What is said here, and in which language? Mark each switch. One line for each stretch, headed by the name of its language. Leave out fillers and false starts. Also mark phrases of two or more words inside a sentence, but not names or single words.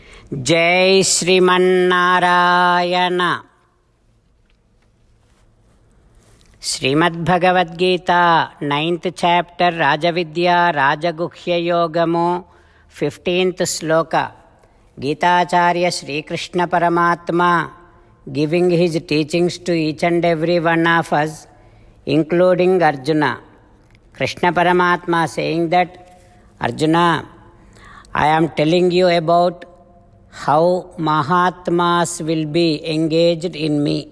Sanskrit: जय श्रीमन्नारायण। श्रीमद्भगवद्गीता 9th chapter राजविद्या राजगुह्ययोगमु 15th श्लोक।
English: गीताचार्य श्रीकृष्ण परमात्मा giving his teachings to each and every one of us, including Arjuna. Krishna Paramatma saying that, Arjuna, I am telling you about how Mahatmas will be engaged in me.